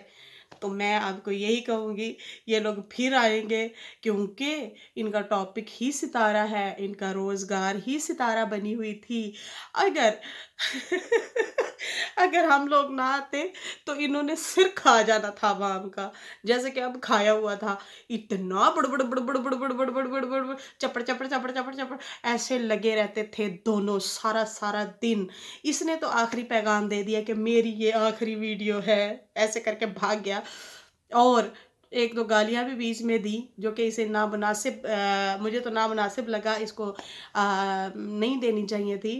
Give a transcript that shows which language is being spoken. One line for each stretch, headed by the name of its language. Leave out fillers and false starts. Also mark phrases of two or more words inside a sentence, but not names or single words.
Urdu: تو میں آپ کو یہی کہوں گی، یہ لوگ پھر آئیں گے کیونکہ ان کا ٹاپک ہی ستارہ ہے، ان کا روزگار ہی ستارہ بنی ہوئی تھی. اگر ہم لوگ نہ آتے تو انہوں نے سر کھا جانا تھا عوام کا، جیسے کہ اب کھایا ہوا تھا. اتنا بڑ بڑ بڑ بڑ بڑ بڑ بڑ بڑ بڑ بڑ چپڑ چپڑ چپڑ چپڑ چپڑ ایسے لگے رہتے تھے دونوں سارا دن. اس نے تو آخری پیغام دے دیا کہ میری یہ آخری ویڈیو ہے، ایسے کر کے بھاگ گیا. اور ایک دو گالیاں بھی بیچ میں دی جو کہ اسے نامناسب، مجھے تو نامناسب لگا، اس کو نہیں دینی چاہیے تھی.